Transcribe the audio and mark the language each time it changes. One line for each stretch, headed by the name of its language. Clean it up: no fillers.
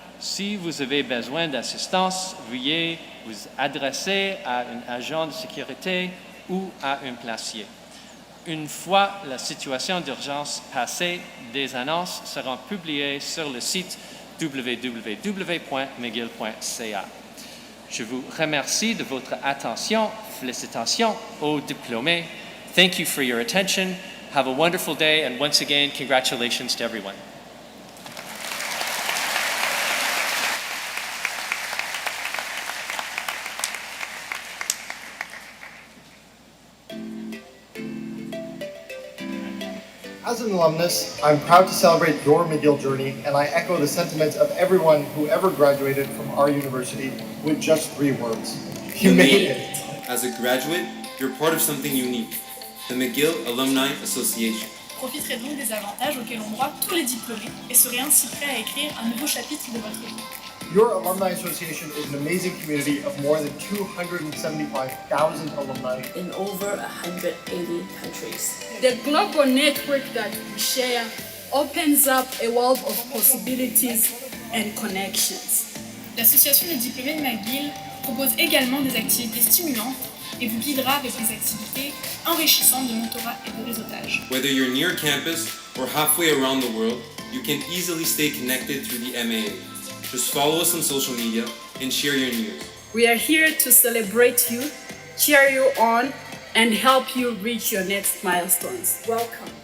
French: Si vous avez besoin d'assistance, veuillez vous adresser à un agent de sécurité ou à un placier. Une fois la situation d'urgence passée, des annonces seront publiées sur le site www.mcgill.ca. Je vous remercie de votre attention. Félicitations aux diplômés.
English: Thank you for your attention. Have a wonderful day, and once again, congratulations to everyone. As an alumnus, I'm proud to celebrate your McGill journey, and I echo the sentiments of everyone who ever graduated from our university with just 3 words. You made it! As a graduate, you're part of something unique, the McGill Alumni Association.
French: Profiterez donc des avantages auxquels ont droit tous les diplômés et serez ainsi prêts à écrire un nouveau chapitre de votre vie.
English: Your Alumni Association is an amazing community of more than 275,000 alumni in over 180 countries. The global network that we share opens up a world of possibilities and connections.
French: L'association des diplômés de McGill propose également des activités stimulantes et vous guidera avec des activités enrichissantes de mentorat et de réseautage.
English: Whether you're near campus or halfway around the world, you can easily stay connected through the MAA. Just follow us on social media and share your news. We are here to celebrate you, cheer you on, and help you reach your next milestones. Welcome.